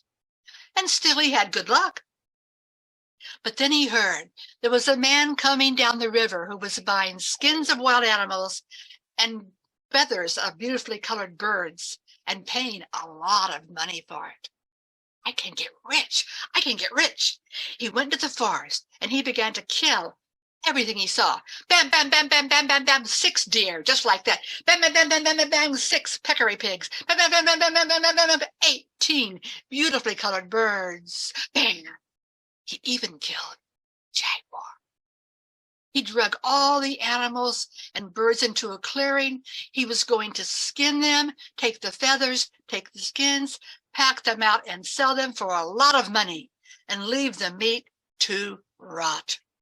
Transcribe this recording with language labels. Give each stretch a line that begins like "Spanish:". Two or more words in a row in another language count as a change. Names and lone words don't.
English: And still he had good luck. But then he heard there was a man coming down the river who was buying skins of wild animals and feathers of beautifully colored birds and paying a lot of money for it. I can get rich. I can get rich. He went to the forest and he began to kill everything he saw. Bam, bam, bam, bam, bam, bam, bam, 6 deer, just like that. Bam, bam, bam, bam, bam, bam, bam, 6 peccary pigs. Bam, bam, bam, bam, bam, bam, bam, bam, bam, 18 beautifully colored birds. Bam. He even killed jaguar. He drug all the animals and birds into a clearing. He was going to skin them, take the feathers, take the skins, pack them out and sell them for a lot of money and leave the meat to rot.